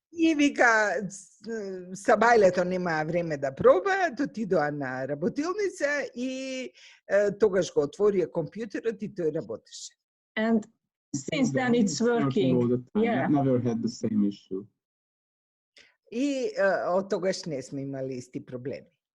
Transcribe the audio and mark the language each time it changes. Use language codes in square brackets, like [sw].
[mk] И вика, сабајлето нема време да проба, отидоа на работилница и тогаш го отворија компјутерот и тој работеше. [en] And since then it's working. Yeah. Never had the same issue. [mk] И од тогаш не сме имали исти проблеми.